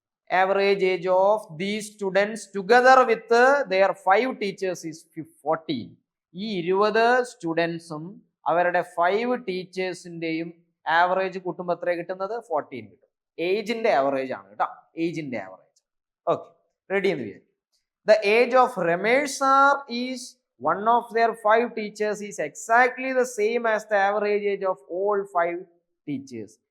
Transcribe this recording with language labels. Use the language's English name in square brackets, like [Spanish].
[English] Average age of these students together with their 5 teachers is 14. [Malayalam] ഈ 20 സ്റ്റുഡൻസും അവരുടെ 5 ടീച്ചേഴ്സിന്റെയും average കൂട്ടുമ്പോൾ എത്ര കിട്ടുന്നത്? 14 കിട്ടും. ഏജിന്റെ ആവറേജ് ആണ് കേട്ടോ, ഏജിന്റെ ആവറേജ്. ഓക്കെ, റെഡി എന്ന് വിചാരിക്കും. [English] The age of Ramesh sir is one of their 5 teachers is exactly the same as the average age of all 5 teachers.